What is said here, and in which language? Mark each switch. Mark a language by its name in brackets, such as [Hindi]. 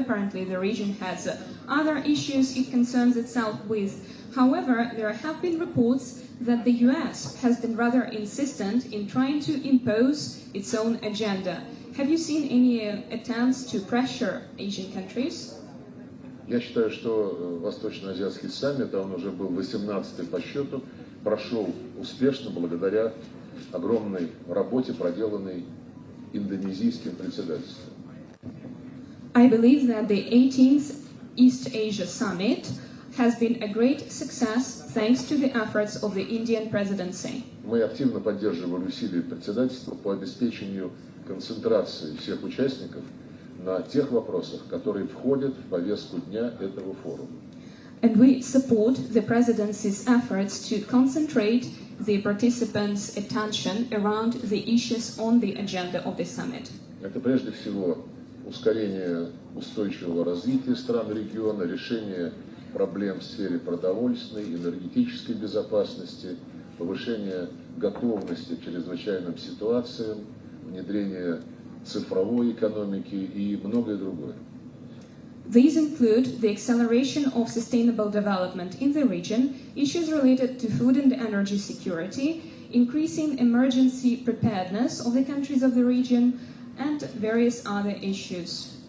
[English] Apparently, the region has other issues it concerns itself with. However, there have been reports that the US has been rather insistent in trying to impose its own agenda. Have you seen any attempts to pressure Asian countries? [Russian] Я считаю, что Восточно-Азиатский саммит, он уже был 18-й по счету, прошел успешно благодаря огромной работе, проделанной индонезийским председательством. [English] I believe that the 18th East Asia Summit has been a great success thanks to the efforts of the Indian presidency. [Russian] Мы активно поддерживали усилия председательства по обеспечению концентрации всех участников на тех вопросах, которые входят в повестку дня этого форума. [English] And we support the presidency's efforts to concentrate the participants' attention around the issues on the agenda of the summit. [Russian] Это прежде всего ускорение устойчивого развития стран региона, решение проблем в сфере продовольственной, энергетической безопасности, повышение готовности к чрезвычайным ситуациям, внедрение цифровой экономики и многое другое. [English] These include the acceleration of sustainable development in the region, issues related to food and energy security, increasing emergency preparedness of the countries of the region, and various other issues.